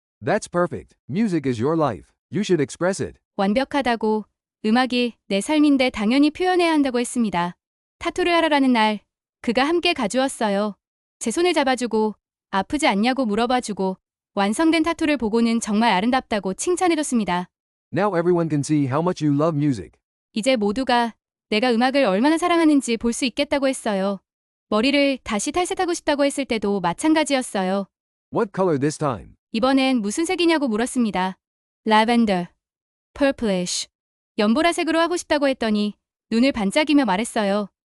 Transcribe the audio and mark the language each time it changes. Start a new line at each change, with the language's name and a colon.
English: That's perfect. Music is your life. You should express it.
Korean: 완벽하다고. 음악이 내 삶인데 당연히 표현해야 한다고 했습니다. 타투를 하러라는 날, 그가 함께 가주었어요. 제 손을 잡아주고, 아프지 않냐고 물어봐주고, 완성된 타투를 보고는 정말 아름답다고 칭찬해줬습니다.
English: Now everyone can see how much you love music.
Korean: 이제 모두가 내가 음악을 얼마나 사랑하는지 볼 수 있겠다고 했어요. 머리를 다시 탈색하고 싶다고 했을 때도 마찬가지였어요.
English: What color this time?
Korean: 이번엔 무슨 색이냐고 물었습니다. 라벤더, purplish, 연보라색으로 하고 싶다고 했더니 눈을 반짝이며 말했어요.